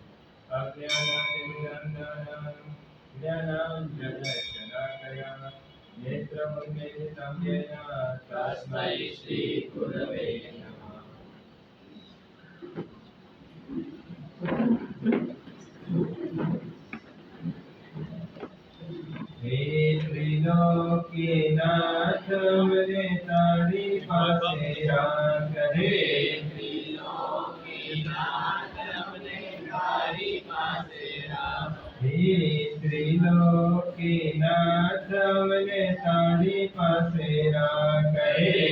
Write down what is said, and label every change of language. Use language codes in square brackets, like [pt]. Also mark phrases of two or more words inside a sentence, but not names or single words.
[sa] अज्ञानातिमिरन्दनं ज्ञानाञ्जनशलाकया नेत्रमुन्मीलितं येन तस्मै श्रीगुरवे नमः। [gu] હે ત્રિલોકીનાથ મેરે તારી પાસે રાખે। હે ત્રિલોકીનાથ મેરે તારી પાસે રાખે।